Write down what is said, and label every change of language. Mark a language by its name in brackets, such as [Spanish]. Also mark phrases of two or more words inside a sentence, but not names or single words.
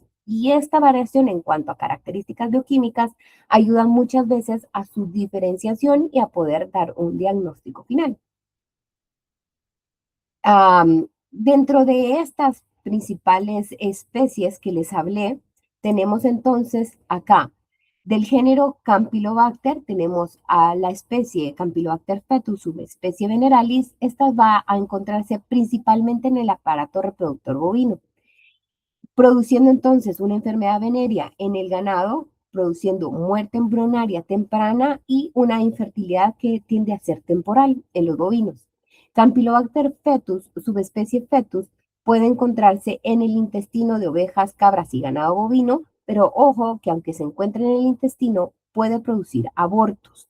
[Spanish] Y esta variación en cuanto a características bioquímicas ayuda muchas veces a su diferenciación y a poder dar un diagnóstico final. Dentro de estas principales especies que les hablé, tenemos entonces acá del género Campylobacter, tenemos a la especie Campylobacter fetus, subespecie veneralis. Esta va a encontrarse principalmente en el aparato reproductor bovino, produciendo entonces una enfermedad venérea en el ganado, produciendo muerte embrionaria temprana y una infertilidad que tiende a ser temporal en los bovinos. Campylobacter fetus, subespecie fetus, puede encontrarse en el intestino de ovejas, cabras y ganado bovino, pero ojo que aunque se encuentre en el intestino, puede producir abortos.